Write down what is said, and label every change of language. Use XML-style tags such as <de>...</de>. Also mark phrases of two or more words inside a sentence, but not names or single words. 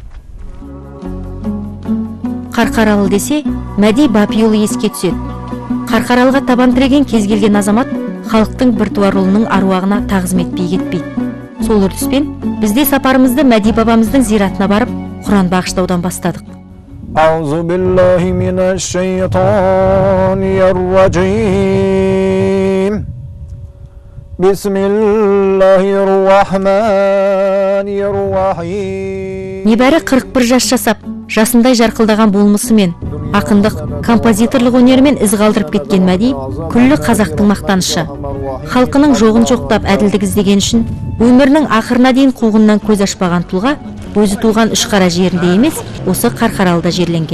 <kk>Қарқаралы десе, Мәди Бапиұлы еске түседі. Қарқаралыға табан тіреген кез келген азамат халықтың біртуар ұлының аруағына тағзым етпей кетпейді. Сол үрдіспен бізде сапарымызды Мәди бабамыздың зиратына барып, Құран бағыштаудан бастадық.</kk> <ar>أعوذ بالله من الشيطان الرجيم. بسم الله الرحمن الرحيم.</ar> <kk>Небәрі 41 жас жасап, жасындай жарқылдаған болмысымен, ақындық, композиторлық өнерімен із қалдырып кеткен Мәди күллі қазақтың мақтанышы. Халқының жоғын жоқтап әділдік іздеген үшін өмірінің ақырына дейін қуғыннан көз ашпаған тұлға өзі туған Үшқара жерінде емес, осы Қарқаралыда жерленген.</kk>